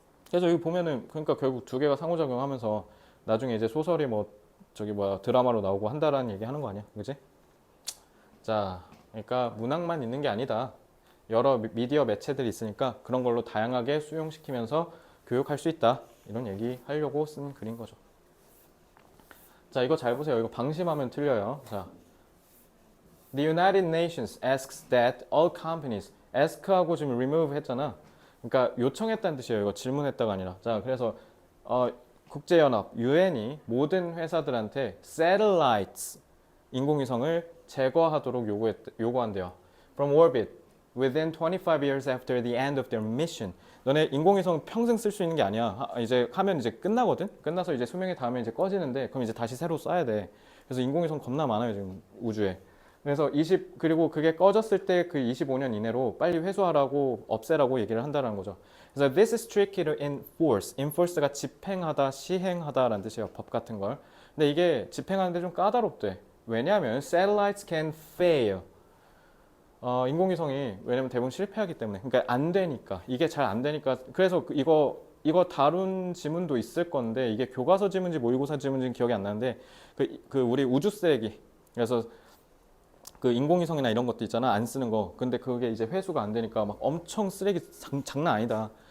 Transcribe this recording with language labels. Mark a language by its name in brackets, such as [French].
[Korean] 그래서 여기 보면은 그러니까 결국 두 개가 상호작용하면서 나중에 이제 소설이 드라마로 나오고 한다라는 얘기 하는 거 아니야, 그지? 자, 그러니까 문학만 있는 게 아니다. 여러 미디어 매체들이 있으니까 그런 걸로 다양하게 수용시키면서 교육할 수 있다. 이런 얘기 하려고 쓴 글인 거죠. 자, 이거 잘 보세요. 이거 방심하면 틀려요. [English] 자, The United Nations asks that all companies [Korean] ask하고 지금 remove 했잖아. 그러니까 요청했다는 뜻이에요. 이거 질문했다가 아니라. 자, 그래서 국제연합 UN이 모든 회사들한테 satellites 인공위성을 제거하도록 요구한대요. [English] From orbit within 25 years after the end of their mission. [Korean] 너네 인공위성 평생 쓸 수 있는 게 아니야. 이제 하면 이제 끝나거든. 끝나서 이제 수명이 닿으면 이제 꺼지는데 그럼 이제 다시 새로 쏴야 돼. 그래서 인공위성 겁나 많아요 지금 우주에. 그래서 그리고 그게 꺼졌을 때 그 25년 이내로 빨리 회수하라고 없애라고 얘기를 한다는 거죠. 그래서 [English] this is tricky to enforce. [Korean] enforce가 집행하다, 시행하다라는 뜻이에요. 법 같은 걸. 근데 이게 집행하는데 좀 까다롭대. 왜냐하면 [English] satellites can fail. [Korean] 인공위성이 왜냐면 대부분 실패하기 때문에 그러니까 안 되니까 이게 잘 안 되니까 그래서 이거 다룬 지문도 있을 건데 이게 교과서 지문인지 모의고사 지문인지 기억이 안 나는데 그 우리 우주 쓰레기 그래서 그 인공위성이나 이런 것도 있잖아 안 쓰는 거 근데 그게 이제 회수가 안 되니까 막 엄청 쓰레기 장난 아니다.